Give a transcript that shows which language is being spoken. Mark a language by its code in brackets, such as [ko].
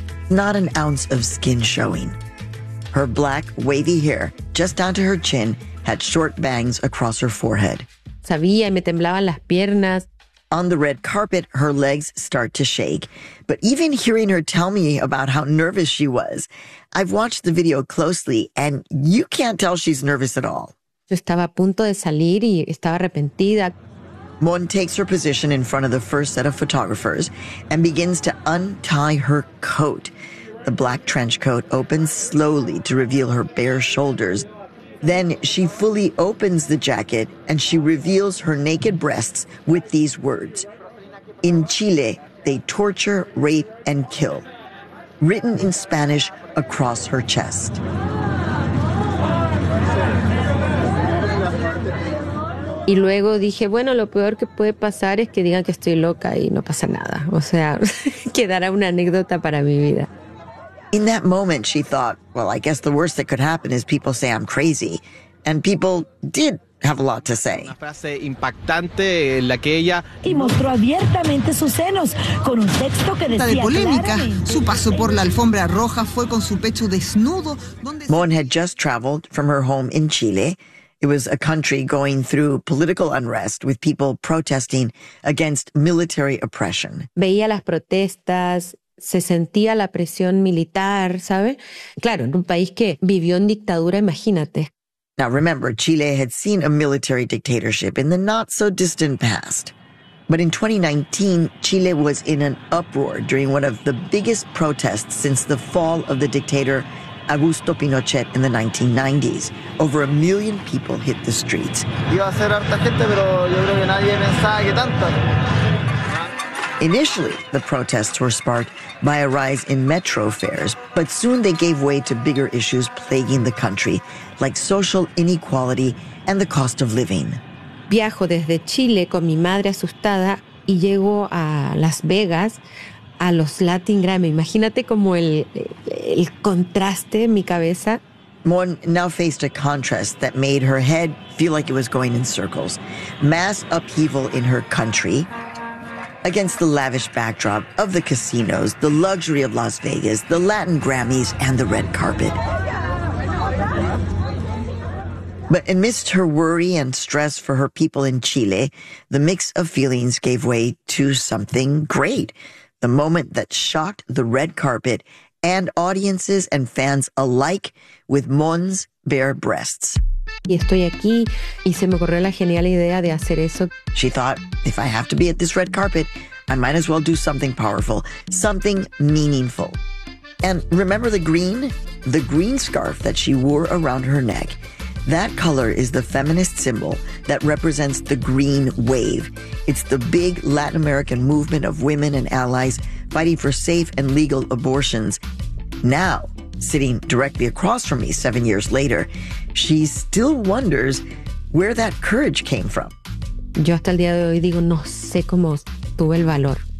[en] Not an ounce of skin showing. Her black, wavy hair, just down to her chin, had short bangs across her forehead. [es] Sabía, me temblaban las piernas. [en] On the red carpet, her legs start to shake. But even hearing her tell me about how nervous she was, I've watched the video closely, and you can't tell she's nervous at all. [es] Yo estaba a punto de salir y estaba arrepentida. [en] Mon takes her position in front of the first set of photographers and begins to untie her coat. The black trench coat opens slowly to reveal her bare shoulders. Then she fully opens the jacket and she reveals her naked breasts with these words. In Chile, they torture, rape, and kill. Written in Spanish across her chest. [es] Y luego dije, bueno, lo peor que puede pasar es que digan que estoy loca y no pasa nada. O sea, quedará una anécdota para mi vida. [en] In that moment, she thought, well, I guess the worst that could happen is people say I'm crazy. And people did have a lot to say. [es] Una frase impactante en la que ella... Y mostró abiertamente sus senos con un texto que decía... De polémica, su paso por la alfombra roja fue con su pecho desnudo... Donde... [en] Mon had just traveled from her home in Chile... It was a country going through political unrest with people protesting against military oppression. [es] Veía las protestas, se sentía la presión militar, ¿sabe? Claro, en un país que vivió en dictadura, imagínate. [en] Now remember, Chile had seen a military dictatorship in the not so distant past. But in 2019, Chile was in an uproar during one of the biggest protests since the fall of the dictator Augusto Pinochet in the 1990s. Over a million people hit the streets. Initially, the protests were sparked by a rise in metro fares, but soon they gave way to bigger issues plaguing the country, like social inequality and the cost of living. [es] Viajo desde Chile con mi madre asustada y llego a Las Vegas. A los Latin Grammy. Imagínate como el contraste en mi cabeza. [en] Mon now faced a contrast that made her head feel like it was going in circles. Mass upheaval in her country against the lavish backdrop of the casinos, the luxury of Las Vegas, the Latin Grammys, and the red carpet. But amidst her worry and stress for her people in Chile, the mix of feelings gave way to something great. The moment that shocked the red carpet and audiences and fans alike with Mon's bare breasts. [es] Y estoy aquí y se me ocurrió la genial idea de hacer eso. [en] She thought, if I have to be at this red carpet, I might as well do something powerful, something meaningful. And remember the green? The green scarf that she wore around her neck. That color is the feminist symbol that represents the green wave. It's the big Latin American movement of women and allies fighting for safe and legal abortions. Now, sitting directly across from me 7 years later, she still wonders where that courage came from. [es] Yo hasta el día de hoy digo, no sé cómo tuve el valor.